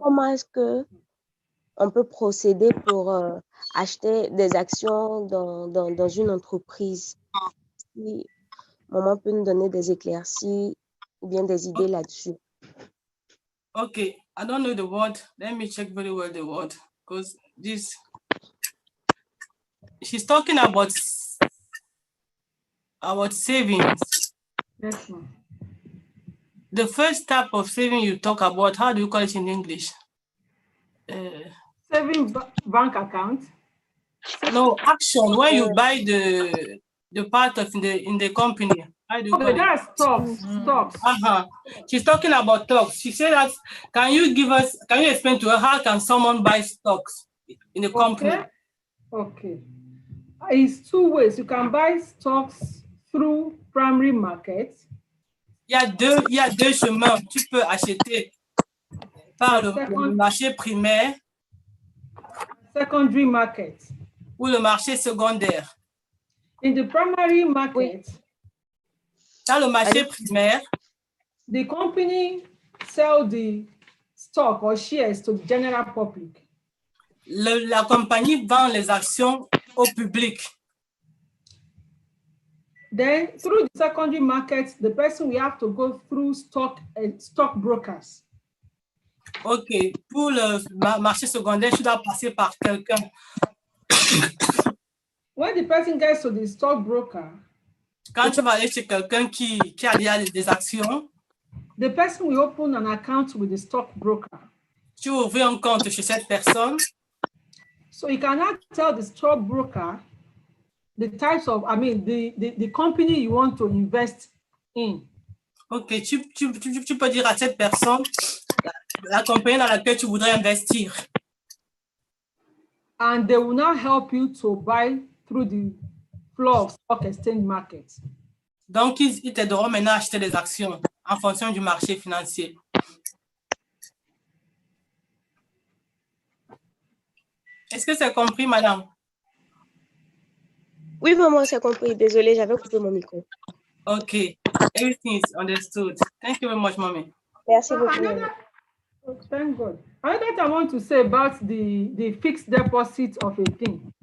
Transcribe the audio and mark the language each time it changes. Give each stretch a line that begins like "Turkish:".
French: Comment est-ce que on peut procéder pour acheter des actions dans une entreprise? Si maman peut nous donner des éclaircies ou bien des idées là-dessus.
English: Okay, I don't know the word. Let me check very well the word because this. She's talking about savings. Yes, ma'am. The first type of saving you talk about, how do you call it in English? Saving bank account. No, action. When you buy the part of in the company, how do you call Okay, it? that's stocks. She's talking about stocks. She said that, can you explain to her how can someone buy stocks in the company? Okay. It's two ways. You can buy stocks through primary market.
French: Il y a deux chemins. Tu peux acheter par le marché primaire
English: Secondary market.
French: ou le marché secondaire.
English: In the primary market,
French: Dans le marché primaire,
English: the company sell the stock or shares to the general public.
French: la compagnie vend les actions au public.
English: Then through the secondary market, the person will have to go through stock brokers. OK.
French: Pour le marché secondaire, tu dois passer par quelqu'un.
English: When the person gets to the stock broker,
French: quand tu vas aller chez quelqu'un qui a déjà des actions,
English: the person will open an account with the stock broker.
French: Tu ouvres un compte chez cette personne.
English: So you cannot tell the stock broker the types of, the company you want to invest in.
French: OK, tu peux dire à cette personne la compagnie dans laquelle tu voudrais investir.
English: And they will now help you to buy through the floor of stock exchange market.
French: Donc, ils t'aideront maintenant à acheter des actions en fonction du marché financier. Est-ce que c'est compris, madame? Oui, maman, c'est compris. Désolée, j'avais coupé mon micro. OK.
English: Everything is understood. Thank you very much, mommy.
French: Merci beaucoup.
English: Thank God. Another thing I want to say about the fixed deposit of a thing.